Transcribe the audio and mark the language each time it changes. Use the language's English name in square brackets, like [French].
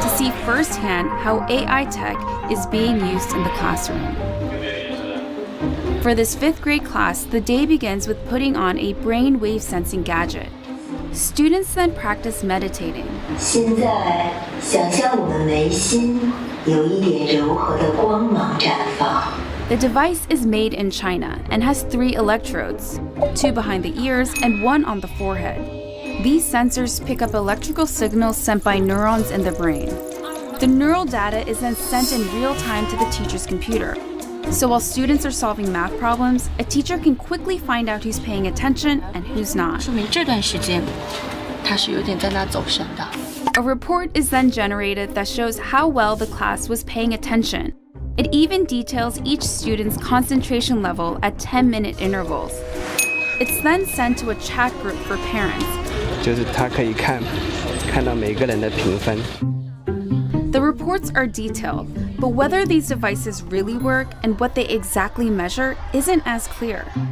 [English] To see firsthand how AI tech is being used in the classroom. For this 5th grade class, the day begins with putting on a brainwave sensing gadget. Students then practice meditating. [Chinese] 现在想象我们眉心有一点柔和的光芒绽放。 [English] The device is made in China and has 3 electrodes, 2 behind the ears and 1 on the forehead. These sensors pick up electrical signals sent by neurons in the brain. The neural data is then sent in real time to the teacher's computer. So while students are solving math problems, a teacher can quickly find out who's paying attention and who's not. [Chinese] 说明这段时间他是有点在那走神的。 [English] A report is then generated that shows how well the class was paying attention. It even details each student's concentration level at 10-minute intervals. It's then sent to a chat group for parents. [Chinese] 就是他可以看到每个人的评分。 [English] The reports are detailed, but whether these devices really work and what they exactly measure isn't as clear.